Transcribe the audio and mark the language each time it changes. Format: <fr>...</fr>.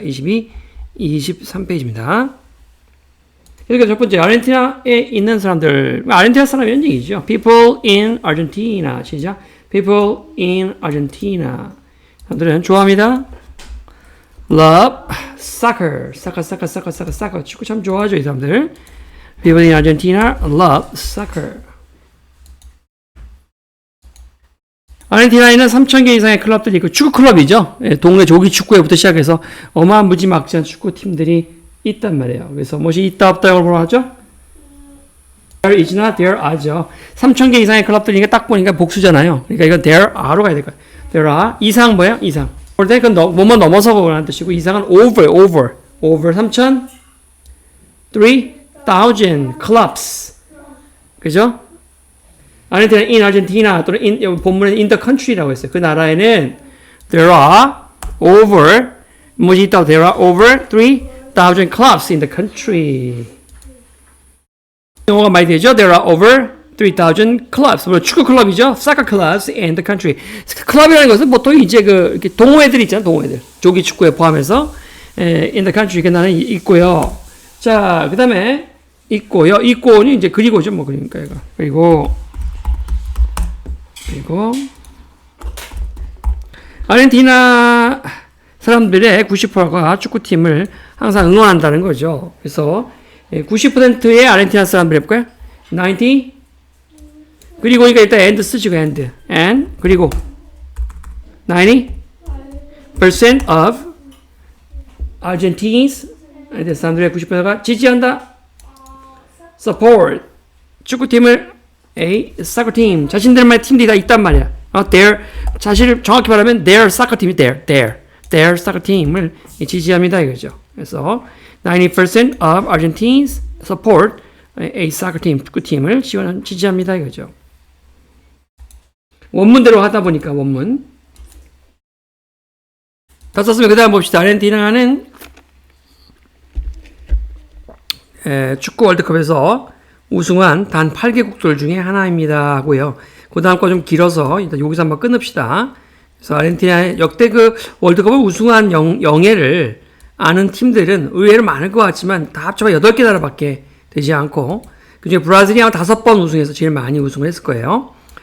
<ko>22, 23페이지입니다. 여기가 첫 번째, 아르헨티나에 있는 사람들. 아르헨티나 사람이라는 얘기죠.</ko> <en>People in Argentina.</en> <ko>시작.</ko> <en>People in Argentina.</en> <ko>사람들은 좋아합니다.</ko> <en>Love soccer. soccer.</en> <ko>축구 참 좋아하죠, 이 사람들.</ko> <en>People in Argentina love soccer.</en> <ko>아르헨티나에는 3,000개 이상의 클럽들이 있고 축구 클럽이죠. 동네 조기 축구회부터 시작해서 어마한 무지막지한 축구팀들이 있단 말이에요. 그래서 무엇이 있다 없다고 뭐라 하죠?</ko> <en>There is not, there are죠.</en> <ko>3,000개 이상의 클럽들이니까 딱 보니까 복수잖아요. 그러니까 이건 there are로 가야 될 거예요. There are, 이상 뭐예요? 이상. 올 때 그건 뭐뭐 넘어서 보라는 뜻이고 이상은</ko> <en>over 3,000, 3,000 clubs.</en> <ko>그죠? 아르헨티나</ko> <en>in Argentina</en> <ko>또는 in, 본문에</ko> <en>in the country</en> <ko>라고 했어요. 그 나라에는</ko> <en>there are over</en> <ko>뭐지 있다?</ko> <en>There are over 3,000 clubs in the country.</en> <ko>영어가 많이 되죠?</ko> <en>There are over 3,000 clubs.</en> <ko>물론 축구 클럽이죠.</ko> <en>Soccer clubs in the country.</en> <ko>클럽이라는 것은 보통 이제 이렇게 동호회들 있잖아요. 동호회들. 조기 축구에 포함해서</ko> <en>in the country</en> <ko>그 나라는 있고요. 자, 그 다음에 있고요. 있고는 이제 그리고죠. 뭐 그러니까 이거. 그리고 아르헨티나 사람들의 90%가 축구팀을 항상 응원한다는 거죠. 그래서 90%의 아르헨티나 사람들 해볼까요? 90 그리고 그러니까 일단</ko> <en>and</en> <ko>쓰죠. and 그리고</ko> <en>90% of Argentines</en> <ko>사람들의 90%가 지지한다. support 축구팀을</ko> <en>a soccer team</en> <ko>자신들만의 팀들이 다 있단 말이야. their 사실 정확히 말하면</ko> <en>their soccer team</en> <ko>이 their soccer team을 지지합니다 이거죠.</ko> <en>그래서 90% of Argentines support a soccer team</en> <ko>축구팀을 지지합니다 이거죠. 원문대로 하다 보니까 원문 다 썼으면 그 다음 봅시다. 아르헨티나는 축구 월드컵에서 우승한 단 8개국들 중에 하나입니다 하고요. 그 다음 거 좀 길어서 일단 여기서 한번 끊읍시다. 그래서 아르헨티나의 역대 그 월드컵을 우승한 영예를 아는 팀들은 의외로 많을 것 같지만 다 합쳐봐 8개 나라밖에 되지 않고 그중에 브라질이 아마 5번 우승해서 제일 많이 우승을 했을 거예요.</ko>